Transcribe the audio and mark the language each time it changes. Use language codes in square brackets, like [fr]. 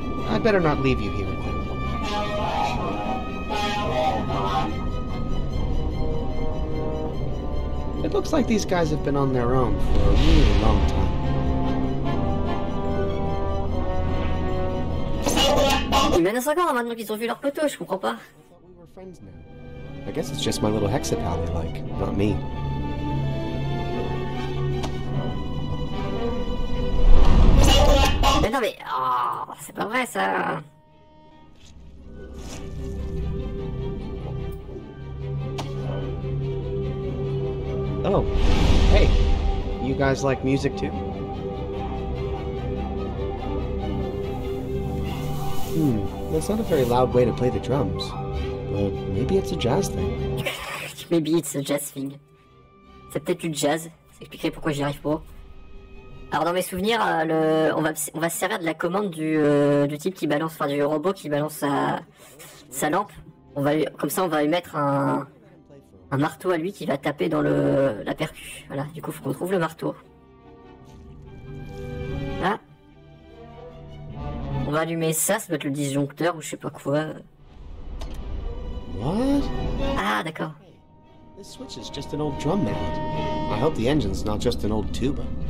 [en] I'd better not leave you here with them. It looks like these guys have been on their own for a really long time. [fr] Ils menacent encore maintenant qu'ils ont vu leur poteau, je comprends pas. [en] I thought we were friends now. I guess it's just my little hexapal they like, not me. [fr] Mais non mais... Oh, c'est pas vrai ça. [en] Oh, hey, you guys like music too? That's not a very loud way to play the drums. But maybe it's a jazz thing. Maybe it's a jazz thing. [fr] C'est peut-être du jazz, ça expliquerait pourquoi j'y arrive pas. Alors dans mes souvenirs, on va se servir de la commande du type qui balance, enfin du robot qui balance sa lampe. Comme ça on va lui mettre un marteau à lui qui va taper dans la percu. Voilà, du coup faut qu'on trouve le marteau. Là. On va allumer ça, ça doit être le disjoncteur ou je sais pas quoi. [en] What? [fr] Ah d'accord. [en] This switch is just an old drum mallet. I hope the engine's not just an old tuba.